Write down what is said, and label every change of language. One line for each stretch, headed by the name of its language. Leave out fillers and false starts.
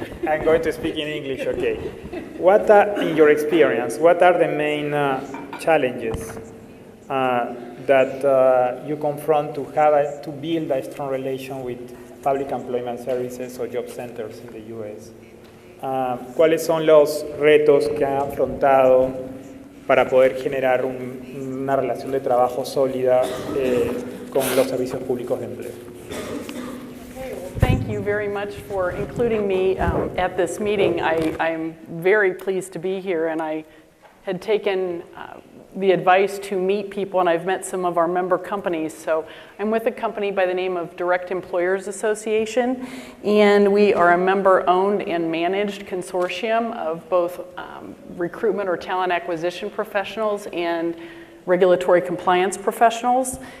English: I'm going to speak in English, okay. What are, in your experience, what are the main challenges that you confront to build a strong relation with public employment services or job centers in the U.S.?
Spanish: ¿Cuáles son los retos que han afrontado para poder generar una relación de trabajo sólida con los servicios públicos de empleo?
English: Okay, well, thank you very much for including me at this meeting. I'm very pleased to be here, and I had taken the advice to meet people, and I've met some of our member companies. So I'm with a company by the name of Direct Employers Association, and we are a member-owned and managed consortium of both recruitment or talent acquisition professionals and regulatory compliance professionals.